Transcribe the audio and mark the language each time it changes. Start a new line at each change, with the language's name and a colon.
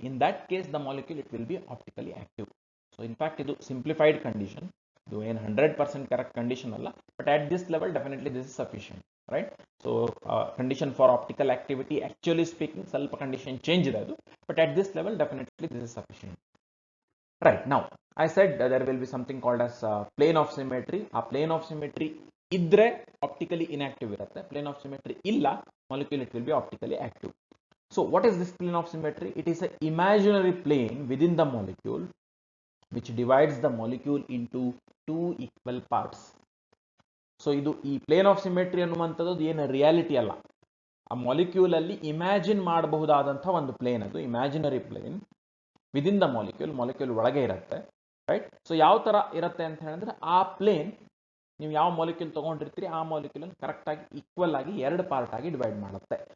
English: In that case the molecule it will be optically active. So in fact ಇದು simplified condition,
Kannada: ಇದು ಏನು 100% correct condition ಅಲ್ಲ,
English: But at this level definitely this is sufficient, right? So condition for optical activity actually speaking
Kannada: ಸ್ವಲ್ಪ condition change ಇದೆ ಅದು,
English: But at this level definitely this is sufficient. Right, now I said there will be something called as plane of symmetry. A plane of symmetry
Kannada: idre optically inactive irutte,
English: plane of symmetry illa molecule it will be optically active. So what is this plane of symmetry? It is an imaginary plane within the molecule which divides the molecule into two equal parts. So idu ee plane of symmetry ಅನ್ನುವಂಥದ್ದು ಏನು reality ಅಲ್ಲ, ಆ molecule ಅಲ್ಲಿ imagine ಮಾಡಬಹುದಾದಂತಹ ಒಂದು plane,
Kannada: ಅದು imaginary plane within the molecule ಒಳಗೆ ಇರುತ್ತೆ,
English: Right?
Kannada: So ಯಾವ ತರ ಇರುತ್ತೆ ಅಂತ ಹೇಳಿದ್ರೆ, ಆ ಪ್ಲೇನ್ ನೀವು ಯಾವ ಮಾಲಿಕ್ಯೂಲ್ ತಗೊಂಡಿರ್ತೀರಿ ಆ ಮಾಲಿಕ್ಯೂಲ್ ಅನ್ನು ಕರೆಕ್ಟ್ ಆಗಿ ಈಕ್ವಲ್ ಆಗಿ ಎರಡು ಪಾರ್ಟ್ ಆಗಿ ಡಿವೈಡ್ ಮಾಡುತ್ತೆ.